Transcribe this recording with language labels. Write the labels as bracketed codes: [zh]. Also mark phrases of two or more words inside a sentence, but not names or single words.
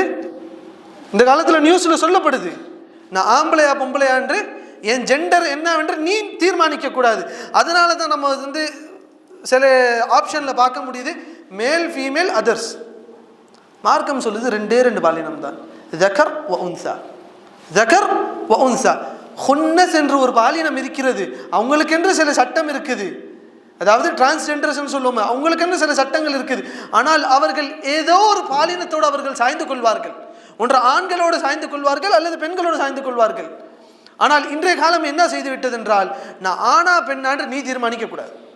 [ta] இந்த காலத்துல நியூஸ்ல சொல்லப்படுது, நான் ஆம்பளையா பொம்பளையா என்று என் ஜெண்டர் என்னவென்று நீ தீர்மானிக்க கூடாது. அதனால தான் நம்ம சில ஆப்ஷன்ல பார்க்க முடியுது, [en] male female others. [ta] மார்க்கம் சொல்லுது ரெண்டே ரெண்டு பாலினம் தான், [ar] ذكر وانثى. ذكر وانثى. [ta] ஹுன்னஸ் என்று ஒரு பாலினம் இருக்கிறது, அவங்களுக்கு என்று சில சட்டம் இருக்குது. அதாவது டிரான்ஸ்ஜெண்டர்ஸ் சொல்லுவோம், அவங்களுக்குன்னு சில சட்டங்கள் இருக்குது. ஆனால் அவர்கள் ஏதோ ஒரு பாலினத்தோடு அவர்கள் சாய்ந்து கொள்வார்கள். ஒன்று ஆண்களோடு சாய்ந்து கொள்வார்கள் அல்லது பெண்களோடு சாய்ந்து கொள்வார்கள். ஆனால் இன்றைய காலம் என்ன செய்து விட்டது என்றால், நான் ஆனா பெண்ணான்று நீ தீர்மானிக்க கூடாது.